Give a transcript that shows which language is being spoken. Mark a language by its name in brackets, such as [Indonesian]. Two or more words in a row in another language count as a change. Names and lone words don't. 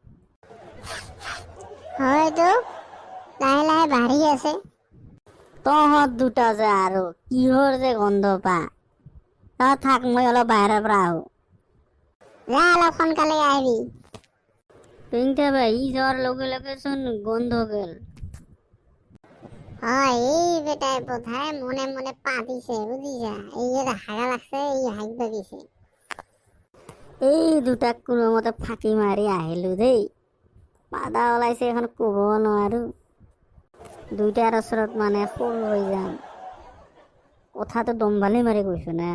[Assamese] হয়তো লাহে লাহে বাঢ়ি আছে। তহঁত দুটা যে আৰু কিহৰ যে গন্ধ পা। থাক, মই অলপ বাহিৰৰ পৰা আহোঁ। যা অলপ সোনকালে আহিবি। পেংটা ভাই, ই যোৱাৰ লগে লগে চোন গন্ধ গেল। হয়, এই বেটাই বোধহয় মনে মনে পাতিছে, বুজিছা? এই যে হাগা লাগছে, এই হাগিব দিছে। এই দুটাক কোনোমতে ফাঁকি মাৰি আহিলো দেই। বাধা ওলাইছে, এখন ক'ব নোৱাৰো। দুইটাৰ ওচৰত মানে সৰু হৈ যাম। কথাটো দম্ভালি মাৰি কৈছো না।